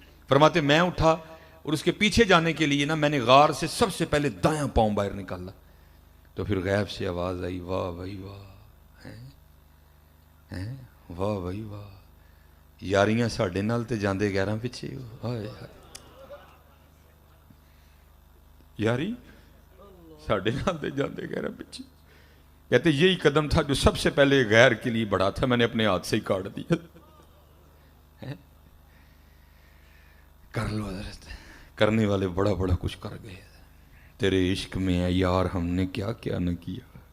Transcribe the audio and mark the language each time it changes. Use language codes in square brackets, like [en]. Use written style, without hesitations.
[ur] فرماتے میں اٹھا اور اس کے پیچھے جانے کے لیے نا میں نے غار سے سب سے پہلے دایاں پاؤں باہر نکالا. تو پھر غیب سے آواز آئی, [pa] واہ بھائی واہ, ہیں واہ بھائی واہ, یاریاں ساڈے نال تے جاندے غیراں پیچھے ہو. ہائے ہائے, یاری ساڈے نال تے جاندے غیراں پیچھے. [ur] کہتے یہی قدم تھا جو سب سے پہلے غیر کے لیے بڑھا تھا, میں نے اپنے ہاتھ سے ہی کاٹ دیا. کر لو حضرت, کرنے والے بڑا بڑا کچھ کر گئے. تیرے عشق میں ہے یار ہم نے کیا کیا نہ کیا.